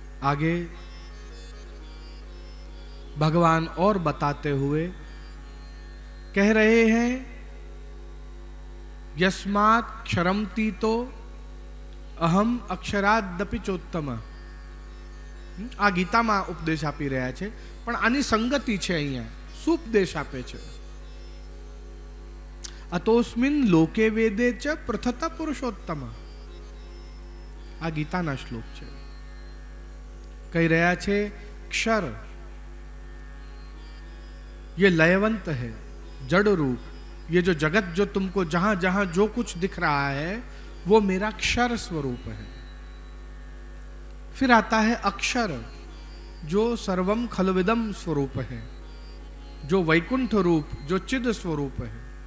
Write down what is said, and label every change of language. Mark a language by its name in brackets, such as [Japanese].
[Hindi] आगे भगवान और बताते हुए कह रहे हैं, [Sanskrit] यस्मात् क्षरमति तो अहम अक्षरादपि चोत्तम। [Gujarati] આ ગીતામાં ઉપદેશ આપી રહ્યા છે, પણ આની સંગતિ છે અહીંયા, સુપદેશ આપે છે। [Sanskrit] અતોસ્મિન લોકે વેદે ચ પ્રથત પુરુષોત્તમ, [Gujarati] આ ગીતાના શ્લોક છે। કહી રહ્યા છે [Hindi] क्षर ये लयवंत है, जड़ रूप, ये जो जगत जो तुमको जहां जहां जो कुछ दिख रहा है वो मेरा क्षर स्वरूप है। फिर आता है अक्षर, जो [Sanskrit] सर्वम खलविदम [Hindi] स्वरूप है, जो वैकुंठ रूप, जो चिद स्वरूप है।